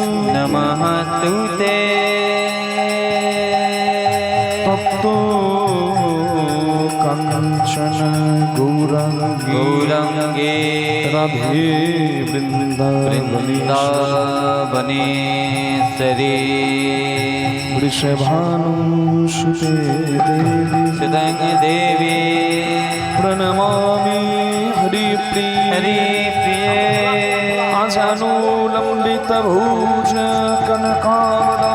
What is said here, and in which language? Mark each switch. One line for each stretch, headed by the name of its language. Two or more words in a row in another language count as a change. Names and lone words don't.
Sanskrit: নমঃ তুতে তপ্ত কাঞ্চন গৌরাঙ্গী গৌরাঙ্গে রাধে বৃন্দাবনেশ্বরে वृषभानुसुते देवी সুদং দেবী प्रणमामि हरिप्रिय হরিপ্রিয়ে आजानुलम्बितभुज कनकावला